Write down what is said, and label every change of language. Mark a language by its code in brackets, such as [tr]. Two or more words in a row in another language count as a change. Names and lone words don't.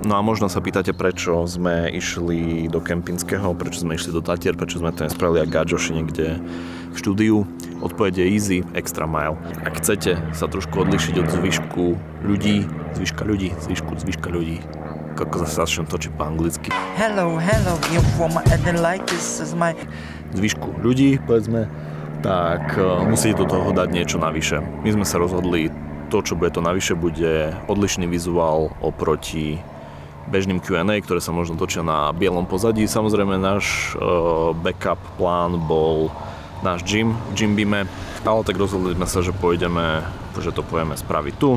[sk] No a možno sa pýtate, prečo sme išli do Kempinského, prečo sme išli do Tatier, prečo sme to nespravili ako Gáďoši niekde v štúdiu. Odpoveď je [en] easy, extra mile. [sk] Ak chcete sa trošku odlišiť od zvyšku ľudí, zvyška ľudí, ako zase začnem točiť po anglicky. [en] Hello, you from like this is my... [sk] Zvyšku ľudí, povedzme, tak musíte do toho dať niečo navyše. My sme sa rozhodli, to čo bude to navyše, bude odlišný vizuál oproti bežným Q&A, ktoré sa možno točia na bielom pozadí. Samozrejme náš backup plán bol náš gym v Jimbime, ale tak rozhodli sme sa, že to pojeme spraviť tu.